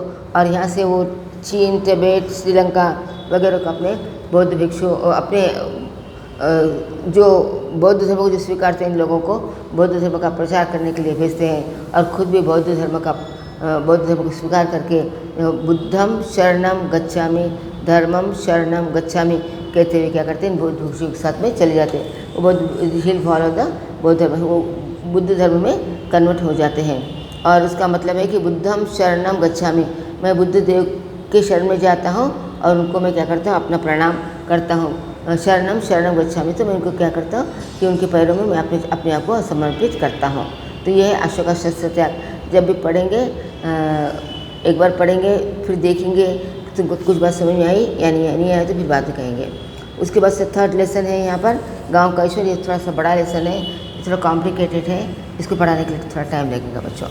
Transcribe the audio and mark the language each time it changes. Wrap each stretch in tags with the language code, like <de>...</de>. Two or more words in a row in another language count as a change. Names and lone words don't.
<hi>और यहाँ से वो चीन, तिब्बत, श्रीलंका वगैरह को अपने बौद्ध भिक्षु अपने जो बौद्ध धर्म को जो स्वीकारते हैं इन लोगों को बौद्ध धर्म का प्रचार करने के लिए भेजते हैं और खुद भी बौद्ध धर्म को स्वीकार करके</hi> <pi>बुद्धम शरणम गच्छामि, धर्मम शरणम गच्छामि</pi> <hi>कहते हुए क्या करते हैं, बौद्ध भिक्षु के साथ में चले जाते हैं। वो बौद्ध</hi> <en>he'll follow the</en> <hi>बौद्ध धर्म, वो बुद्ध धर्म में कन्वर्ट हो जाते हैं। और उसका मतलब है कि</hi> <pi>बुद्धम शरणम गच्छामि,</pi> <hi>मैं बुद्ध देव के शरण में जाता हूँ और उनको मैं क्या करता हूँ, अपना प्रणाम करता हूँ।</hi> <pi>शरणम गच्छामि,</pi> <hi>तो मैं उनको क्या करता हूँ कि उनके पैरों में मैं अपने आप को समर्पित करता हूँ। तो ये है अशोका शस्त्र त्याग। जब भी पढ़ेंगे, एक बार पढ़ेंगे फिर देखेंगे तुमको कुछ बात समझ में आई या नहीं आई, तो फिर बाद में कहेंगे। उसके बाद से</hi> <en>third lesson</en> <hi>है यहाँ पर गांव का ईश्वर। ये थोड़ा सा बड़ा लेसन है, थोड़ा कॉम्प्लिकेटेड है, इसको पढ़ाने के लिए थोड़ा टाइम लगेगा बच्चों।</hi>